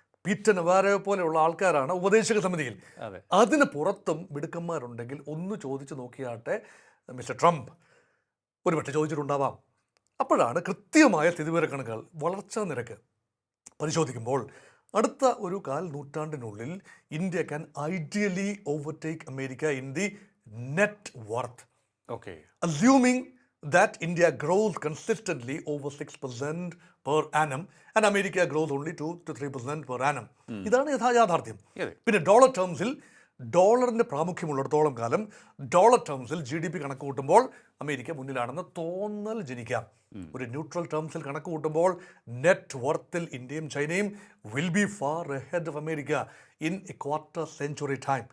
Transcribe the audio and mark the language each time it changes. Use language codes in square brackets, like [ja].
[ml] Peter Navarro പോലെയുള്ള ആൾക്കാരാണ് ഉപദേശക സമിതിയിൽ. അതിന് പുറത്തും മിടുക്കന്മാരുണ്ടെങ്കിൽ ഒന്ന് ചോദിച്ചു നോക്കിയാട്ടെ മിസ്റ്റർ ട്രംപ്. ഒരുപക്ഷെ ചോദിച്ചിട്ടുണ്ടാവാം. അപ്പോഴാണ് കൃത്യമായ സ്ഥിതിവിവരക്കണക്കുകൾ, വളർച്ചാ നിരക്ക് പരിശോധിക്കുമ്പോൾ അടുത്ത ഒരു 1/4 നൂറ്റാണ്ടിനുള്ളിൽ India [en] Can ideally overtake America in the net worth. Assuming that India grows consistently over 6% per annum and America grows only 2 to 3% per annum. [ml] ഇതാണ് യാഥാർത്ഥ്യം. പിന്നെ ഡോളർ ടേംസിൽ, ഡോളറിൻ്റെ പ്രാമുഖ്യമുള്ളിടത്തോളം കാലം ഡോളർ ടേംസിൽ GDP കണക്ക് കൂട്ടുമ്പോൾ അമേരിക്ക മുന്നിലാണെന്ന് തോന്നൽ ജനിക്കാം. ഒരു ന്യൂട്രൽ ടേംസിൽ കണക്ക് കൂട്ടുമ്പോൾ നെറ്റ് വർത്തിൽ ഇന്ത്യയും ചൈനയും [en] Will be far ahead of America in a quarter century time.